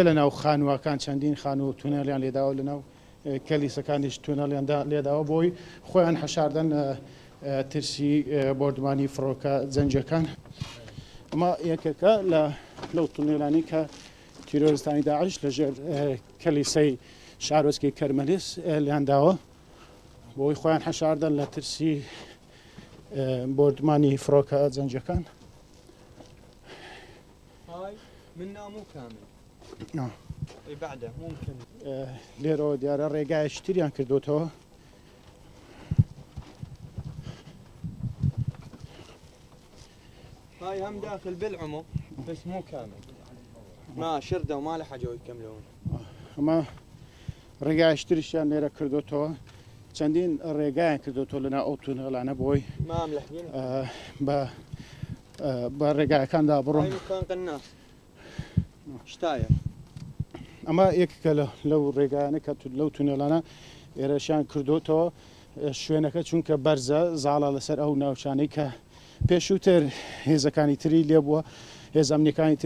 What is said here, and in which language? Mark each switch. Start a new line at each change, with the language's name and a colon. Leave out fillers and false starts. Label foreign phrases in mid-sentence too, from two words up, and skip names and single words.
Central Kurdish: لە ناو خانووەکان چەندین خانوو و تونێڵیان لێداوە لەناو کەلیسەکانیش تونەڵیاندا لێداوە بۆی خۆیان حەشاردن ترسی بردمانی فڕۆکە زەنجەکان ئەمە یەکێکە لەو تونێلانی کە تیرۆریستانی داعش لەژێر کەلیسەی شارۆچکەی کەرمەلێز لیانداوە بۆی خۆیان حەشاردن لە ترسی بردمانی فڕۆکە زەنجەکان
Arabic: من مو كامل بعده ممكن
Central Kurdish: لێرەوە دیارە ڕێگای شتریان کردوتەوە
Arabic: هاي هم داخل بالعمق بس مو كامل ما شردة وما له حاجة يكملون
Central Kurdish: ئەمە ڕێگای شتریشیان لێرە کردوتەوە چەندین ڕێگایان کردوتەوە لەناو ئەو تونێڵانە بۆی بە ڕێگایەکاندا بڕۆن شتایە ئەمە یەکێکە لەو ڕێگایانە کە لەو تونێڵانە ئێرەشیان کردوتەوە شوێنەکە چونکە بەرزە زاڵە لەسەر ئەو ناوچانەی کە پێشووتر هێزەکانی تری لێبووە هێز ئەمنیەکانی تری